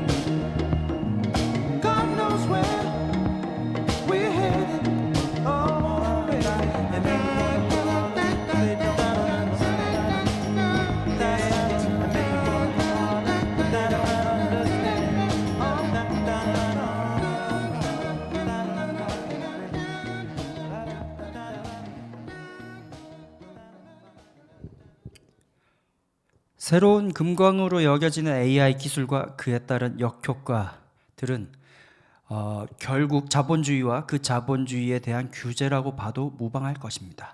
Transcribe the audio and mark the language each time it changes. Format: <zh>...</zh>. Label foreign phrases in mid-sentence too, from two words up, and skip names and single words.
<en>God knows where we're headed. Oh, baby, and make me wanna holler. They don't understand. That's and make me wanna holler. They don't understand. Oh, da da da</en> <ko>새로운 금광으로 여겨지는 AI 기술과 그에 따른 역효과들은 결국 자본주의와 그 자본주의에 대한 규제라고 봐도 무방할 것입니다.</ko>